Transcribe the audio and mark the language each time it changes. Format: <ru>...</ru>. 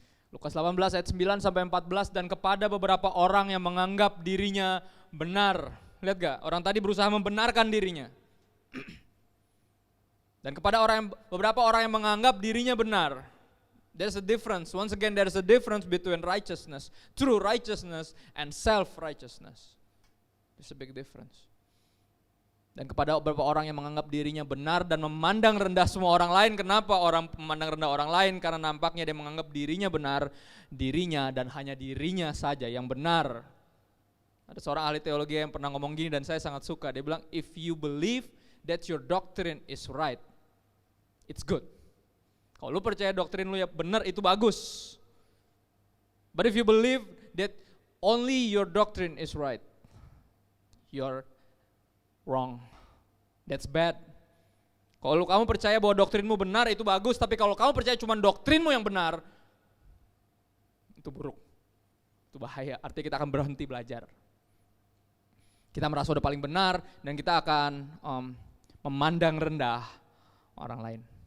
<id>Lukas 18 ayat 9 sampai 14, dan kepada beberapa orang yang menganggap dirinya benar. Lihat gak? Orang tadi berusaha membenarkan dirinya. Dan kepada beberapa orang yang menganggap dirinya benar.</id> <en>There's a difference. Once again, there's a difference between righteousness, true righteousness, and self-righteousness. There's a big difference.</en> <id>Dan kepada beberapa orang yang menganggap dirinya benar dan memandang rendah semua orang lain. Kenapa orang memandang rendah orang lain? Karena nampaknya dia menganggap dirinya benar, dirinya dan hanya dirinya saja yang benar. Ada seorang ahli teologi yang pernah ngomong gini, dan saya sangat suka. Dia bilang,</id> <en>if you believe that your doctrine is right, it's good.</en> <id>Kalau lu percaya doktrin lu ya benar, itu bagus.</id> <en>But if you believe that only your doctrine is right, you're wrong. That's bad.</en> <id>Kalau kamu percaya bahwa doktrinmu benar, itu bagus. Tapi kalau kamu percaya cuma doktrinmu yang benar, itu buruk. Itu bahaya. Artinya kita akan berhenti belajar. Kita merasa udah paling benar, dan kita akan memandang rendah orang lain.</id>